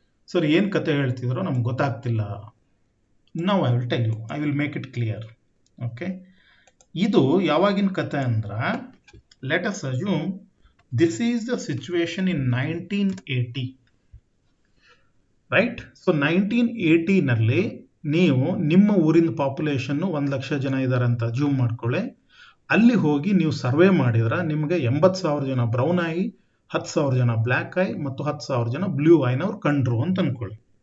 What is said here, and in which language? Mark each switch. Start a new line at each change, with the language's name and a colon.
Kannada: So ಏನು ಕತೆ ಹೇಳ್ತಿದ್ರೋ ನಮ್ಗೆ ಗೊತ್ತಾಗ್ತಿಲ್ಲ.
English: Now I will tell you, I will make it clear. Okay,
Kannada: ಇದು ಯಾವಾಗಿನ ಕತೆ ಅಂದ್ರೆ,
English: let us assume this is the situation in 1980. Right.
Kannada: So 1980ನಲ್ಲಿ ನೀವು ನಿಮ್ಮ ಊರಿನ ಪಾಪ್ಯುಲೇಷನ್ 1,00,000 ಜನ ಇದ್ದಾರೆ ಅಂತ ಅಜ್ಯೂಮ್ ಮಾಡ್ಕೊಳ್ಳಿ. ಅಲ್ಲಿ ಹೋಗಿ ನೀವು ಸರ್ವೆ ಮಾಡಿದ್ರೆ ನಿಮಗೆ 80,000 ಜನ ಬ್ರೌನ್ ಐ, 10,000 ಜನ ಬ್ಲ್ಯಾಕ್ ಐ ಮತ್ತು 10,000 ಜನ ಬ್ಲೂ ಐನವ್ರು ಕಂಡ್ರು ಅಂತ ಅನ್ಕೊಳ್ಳಿ.